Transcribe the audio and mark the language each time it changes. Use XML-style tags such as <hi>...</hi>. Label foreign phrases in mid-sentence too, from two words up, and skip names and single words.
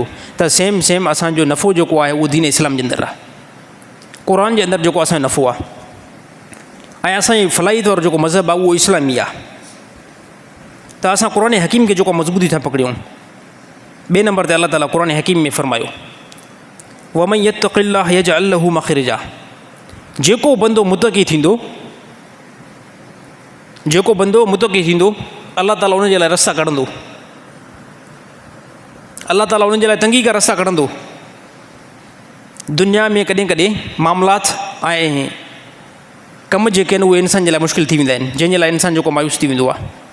<sd>त सेम असांजो नफ़ो जेको आहे उहो दीन इस्लाम जे अंदरि आहे, क़ुरान जे अंदरि जेको असांजो नफ़ो आहे। ऐं असांजी फलाही तौरु जेको मज़हब आहे उहो इस्लामी आहे। त असां क़ुरान हकीम खे जेको मज़बूती था पकड़ियूं। ॿिए नंबर ते अल्लाह ताला क़ुरान हकीम में फ़रमायो,</sd> <ar>ومن يتق الله يجعل له مخرجا,</ar> <sd>जेको बंदो मुतक़ी थींदो, जेको बंदो मुतक़ी थींदो, अल्लाह ताला उन जे लाइ रस्ता कढंदो, अल्लाह ताला उन जे लाइ तंगी का रस्ता कढंदो। दुनिया में कॾहिं कॾहिं मामलात ऐं कम जेके आहिनि उहे इंसान जे लाइ मुश्किल थी वेंदा आहिनि, जंहिंजे लाइ इंसान जेको मायूस थी वेंदो आहे।</sd>